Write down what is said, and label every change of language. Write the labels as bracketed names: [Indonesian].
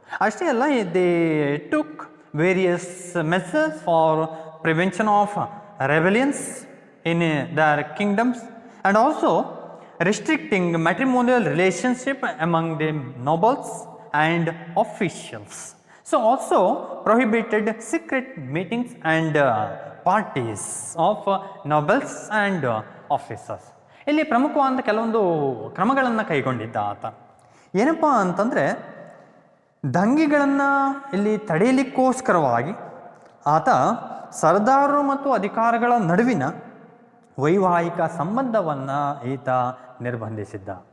[Kannada] ಅಷ್ಟೇ ಅಲ್ಲ, [English] They took various measures for prevention of rebellions in their kingdoms and also restricting matrimonial relationship among the nobles and officials. So also prohibited secret meetings and parties of nobles and officers. [Kannada] ಇಲ್ಲಿ ಪ್ರಮುಖವಾದ ಕೆಲವೊಂದು ಕ್ರಮಗಳನ್ನು ಕೈಗೊಂಡಿದ್ದ ಆತ. ಏನಪ್ಪ ಅಂತಂದರೆ, ದಂಗೆಗಳನ್ನು ಇಲ್ಲಿ ತಡೆಯಲಿಕ್ಕೋಸ್ಕರವಾಗಿ ಆತ ಸರ್ದಾರರು ಮತ್ತು ಅಧಿಕಾರಿಗಳ ನಡುವಿನ ವೈವಾಹಿಕ ಸಂಬಂಧವನ್ನು ಈತ ನಿರ್ಬಂಧಿಸಿದ್ದ.